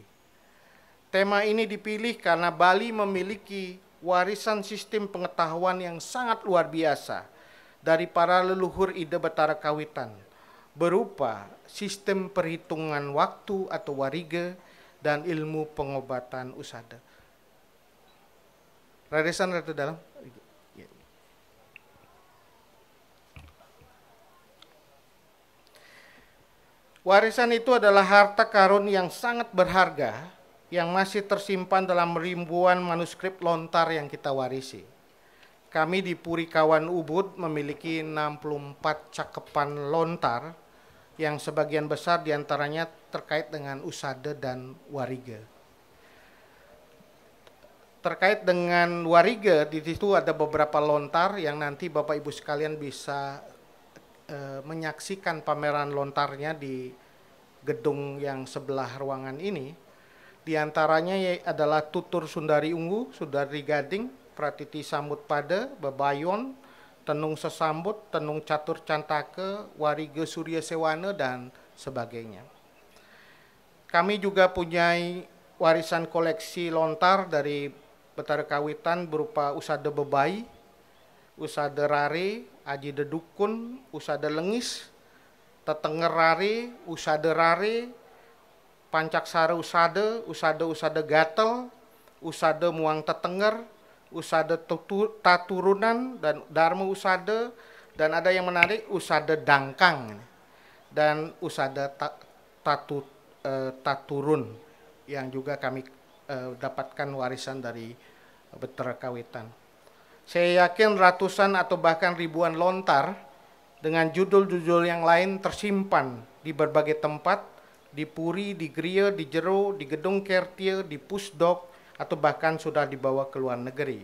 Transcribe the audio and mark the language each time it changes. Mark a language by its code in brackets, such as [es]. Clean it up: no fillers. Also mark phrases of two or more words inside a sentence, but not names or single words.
[id] Tema ini dipilih karena Bali memiliki warisan sistem pengetahuan yang sangat luar biasa dari para leluhur Ida Batara Kawitan, berupa sistem perhitungan waktu atau warige dan ilmu pengobatan usada. Radesan ratu dalam. Warisan itu adalah harta karun yang sangat berharga yang masih tersimpan dalam ribuan manuskrip lontar yang kita warisi. Kami di Purikawan Ubud memiliki 64 cakepan lontar yang sebagian besar diantaranya terkait dengan usada dan warige. Terkait dengan warige, di situ ada beberapa lontar yang nanti Bapak Ibu sekalian bisa menyaksikan pameran lontarnya di gedung yang sebelah ruangan ini. Di antaranya adalah Tutur Sundari Ungu, Sundari Gading, Pratiti Sambut Pada, Bebayon, Tenung Sesambut, Tenung Catur Cantake, Warige Surya Sewana, dan sebagainya. Kami juga punya warisan koleksi lontar dari Betara Kawitan berupa usada bebai, usada rare, aji dedukun, usada lengis, tetenger rare, usada rare, pancaksara usada gatel, usada muang tetenger, usada taturunan, dan dharma usada, dan ada yang menarik usada dangkang dan usada taturun yang juga kami dapatkan warisan dari Betara Kawitan. Saya yakin ratusan atau bahkan ribuan lontar dengan judul-judul yang lain tersimpan di berbagai tempat, di Puri, di Griya, di Jero, di Gedung Kertie, di Pusdok, atau bahkan sudah dibawa ke luar negeri.